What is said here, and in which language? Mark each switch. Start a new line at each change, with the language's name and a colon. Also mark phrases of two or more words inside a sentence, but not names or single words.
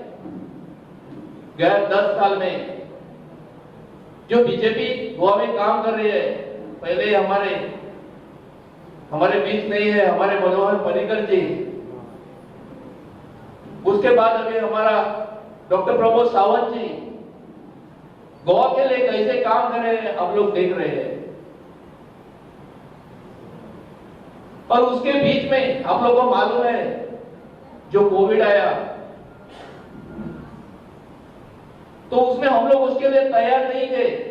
Hindi: गए 10 साल में जो बीजेपी गोवा में काम कर रही है, पहले हमारे बीच नहीं है हमारे मनोहर पर्रिकर जी, उसके बाद अभी हमारा डॉक्टर प्रमोद सावंत जी गोवा के लिए कैसे काम कर रहे हैं आप लोग देख रहे हैं। और उसके बीच में आप लोगों को मालूम है जो कोविड आया तो उसमें हम लोग उसके लिए तैयार नहीं थे,